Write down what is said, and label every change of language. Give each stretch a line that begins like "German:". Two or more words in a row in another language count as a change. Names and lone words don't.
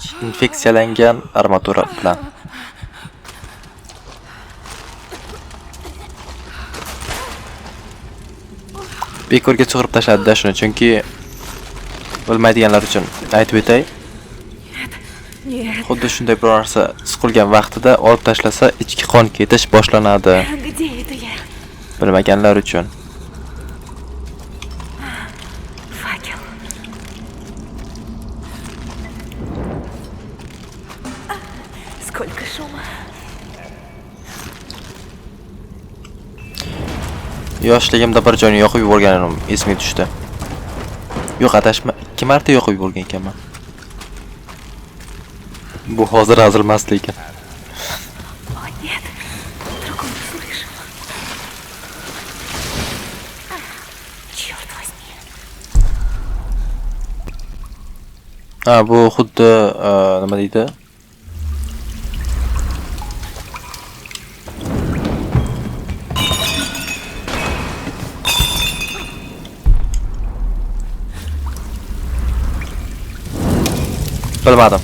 Uzbek: Infeksiyalangan armatura bilan. Bekorga chiqarib tashladi shuni, chunki bilmaydiganlar uchun aytib o'tay. Xuddi shunday biror narsa siqilgan vaqtida olib tashlasa, ichki qon ketish boshlanadi. Bilmaganlar uchun.
Russian: Факел. Сколько шума.
Uzbek: Yoshligimda bir joyni yoqib yuborganim esimga tushdi. Yo'q, adashma, 2 marta yoqib yuborgan ekanman. Bu hozir hazilmas lekin.
Russian: О, нет. Вдруг он услышал. Черт возьми.
Uzbek: Bu xuddi nima deydi? Bilmadim.